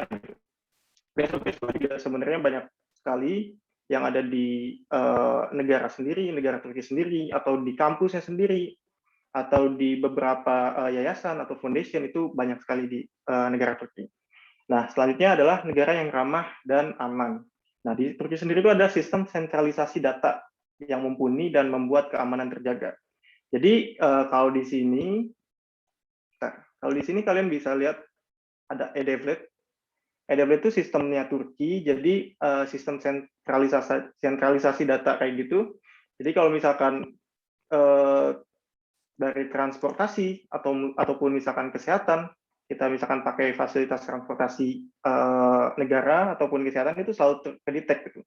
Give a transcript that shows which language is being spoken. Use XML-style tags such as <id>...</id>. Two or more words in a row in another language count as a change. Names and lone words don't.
<id>Beasiswa juga sebenarnya banyak sekali yang ada di negara sendiri, negara Turki sendiri, atau di kampusnya sendiri, atau di beberapa yayasan atau foundation, itu banyak sekali di negara Turki. Nah, selanjutnya adalah negara yang ramah dan aman. Nah, di Turki sendiri itu ada sistem sentralisasi data yang mumpuni dan membuat keamanan terjaga. Jadi kalau di sini, kalian bisa lihat ada e-Devlet. E-Devlet itu sistemnya Turki, jadi sistem sentralisasi data kayak gitu. Jadi kalau misalkan dari transportasi ataupun misalkan kesehatan, kita misalkan pakai fasilitas transportasi negara ataupun kesehatan, itu selalu kedetek gitu.</id>